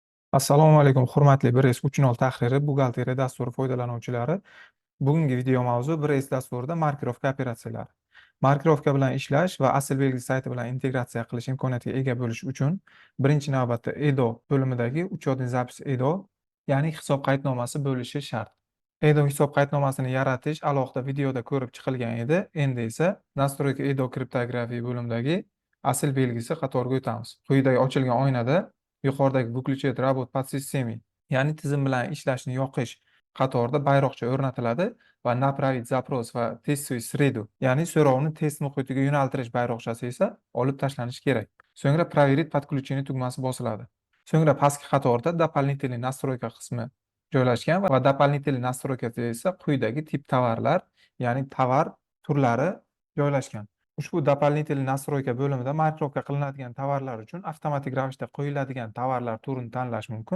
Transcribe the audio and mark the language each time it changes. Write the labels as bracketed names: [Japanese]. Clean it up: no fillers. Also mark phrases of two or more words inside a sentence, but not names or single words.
[Uzbek] Assalomu alaykum, hurmatli 1S 3.0 tahriri buxgalteriya dasturi foydalanuvchilari. Bugungi video mavzu 1S dasturida markirovka operatsiyalari. Markirovka bilan ishlash va asl belgi sayti bilan integratsiya qilish imkoniyatiga ega bo'lish uchun birinchi navbatda EDO bo'limidagi [Russian] учетный запись [Uzbek] EDO, ya'ni hisob qaydnomasi bo'lishi shart. EDO hisob qaydnomasini yaratish alohida videoda ko'rib chiqilgan edi. Endi esa [Russian] настройка EDO [Uzbek] kriptografiya bo'limidagi asl belgisi qatoriga o'tamiz. Quyidagi ochilgan oynada yuqoridagi [Russian] выключить работ под системой, [Uzbek] ya'ni tizim bilan ishlashni yoqish qatorida bayroqcha o'rnatiladi va [Russian] направить запрос [Uzbek] va [Russian] testовую среду, [Uzbek] ya'ni so'rovni test muhitiga yo'naltirish bayroqchasi esa olib tashlanishi kerak. So'ngra [Russian] проверить подключение [Uzbek] tugmasi bosiladi. So'ngra pastki qatorda [Russian] дополнительный настройка [Uzbek] qismi joylashgan va [Russian] дополнительный настройкада [Uzbek] esa quyidagi tip tovarlar, ya'ni tovar turlari joylashgan. Ushbu [Russian] дополнительный настройка [Uzbek] bo'limida markirovka qilinadigan tovarlar uchun avtomatik ravishda qo'yiladigan tovarlar turini tanlash mumkin.